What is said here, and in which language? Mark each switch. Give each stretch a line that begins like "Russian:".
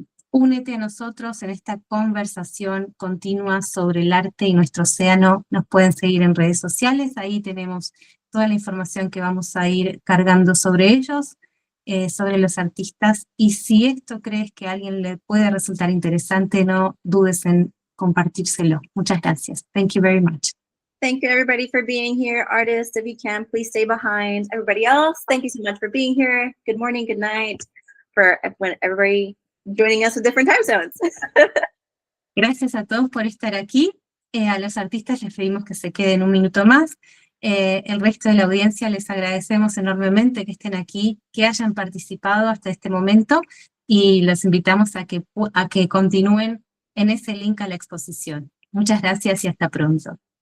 Spanish: Únete a nosotros en esta conversación continua sobre el arte y nuestro océano. Nos pueden seguir en redes sociales, ahí tenemos toda la información que vamos a ir cargando sobre ellos, sobre los artistas, y si esto crees que a alguien le puede resultar interesante, no dudes en compartírselo. Muchas gracias.
English: Thank you very much. Thank you, everybody, for being here. Artists, if you can, please stay behind. Everybody else, thank you so much for being here. Good morning, good night, for everybody joining us with different time zones.
Spanish: Gracias a todos por estar aquí. A los artistas les pedimos que se queden un minuto más. El resto de la audiencia les agradecemos enormemente que estén aquí, que hayan participado hasta este momento, y los invitamos a que continúen en ese link a la exposición. Muchas gracias y hasta pronto.